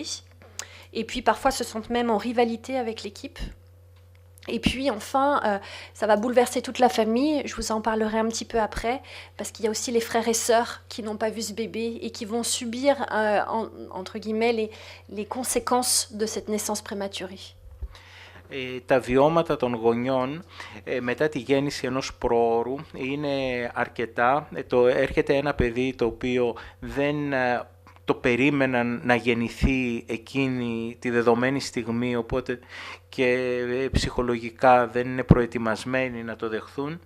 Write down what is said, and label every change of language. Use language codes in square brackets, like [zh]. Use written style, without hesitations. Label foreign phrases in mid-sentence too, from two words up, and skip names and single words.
[fr] Et puis parfois se sentent même en rivalité avec l'équipe. Et puis enfin, ça va bouleverser toute la famille, je vous en parlerai un petit peu après, parce qu'il y a aussi les frères et sœurs qui n'ont pas vu ce bébé et qui vont subir, entre guillemets, les conséquences de cette naissance prématurée. [el] Τα βιώματα των γονιών μετά τη γέννηση ενός προώρου είναι αρκετά. Έρχεται ένα παιδί το οποίο δεν το περίμεναν να γεννηθεί εκείνη τη δεδομένη στιγμή, οπότε και ψυχολογικά δεν είναι προετοιμασμένοι να το δεχθούν.